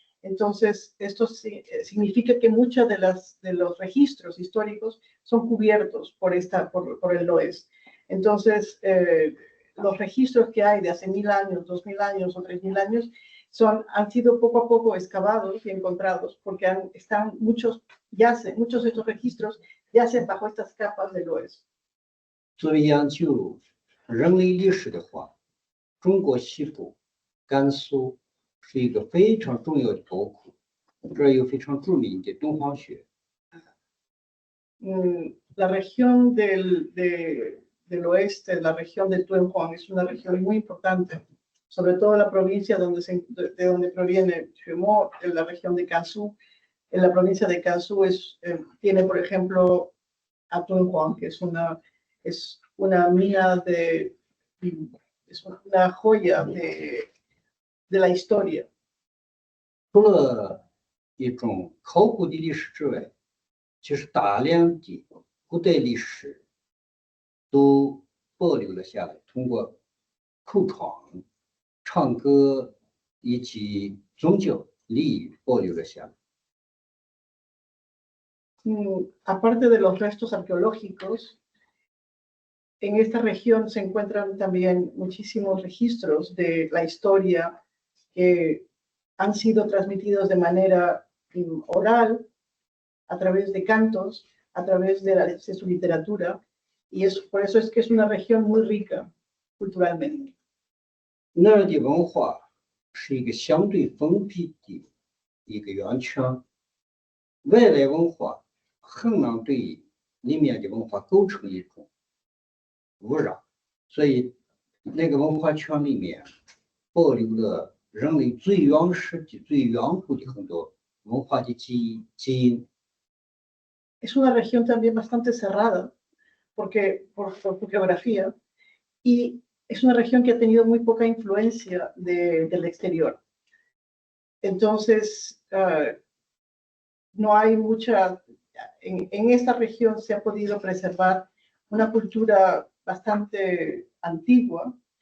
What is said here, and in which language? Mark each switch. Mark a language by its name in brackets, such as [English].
[Spanish] Entonces, esto significa que muchos de los registros históricos son cubiertos por el Loess. Entonces, los registros que hay de hace 1000 años, 2000 años o 3000 años han sido poco a poco excavados y encontrados porque muchos de estos registros yacen bajo estas capas del Loess. [Chinese] 作为研究人类历史的话，中国西部、甘肃是一个非常重要的宝库，这儿有非常著名的敦煌学。 [Spanish] La región del oeste, la región de Tuanhuang, es una región muy importante, sobre todo la provincia de donde proviene Xuemó, en la región de Gansu. En la provincia de Gansu tiene, por ejemplo, a Tuanhuang, que es una mina es una joya de la historia. [Chinese] 除了一种考古的历史之外，其实大量的古代历史都保留了下来，通过口传、唱歌以及宗教礼仪保留了下来。 [Spanish] Aparte de los restos arqueológicos, en esta región se encuentran también muchísimos registros de la historia que han sido transmitidos de manera oral, a través de cantos, a través de su literatura, y por eso es que es una región muy rica culturalmente. [Chinese] 那儿的文化是一个相对封闭的一个圆圈，外来文化很难对里面的文化构成一种污染，所以那个文化圈里面保留了人类最原始的、最远古的很多文化的基因。 [Spanish] Es una región también bastante cerrada por geografía, y es una región que ha tenido muy poca influencia del exterior. Entonces, no hay en esta región se ha podido preservar una cultura bastante antigua.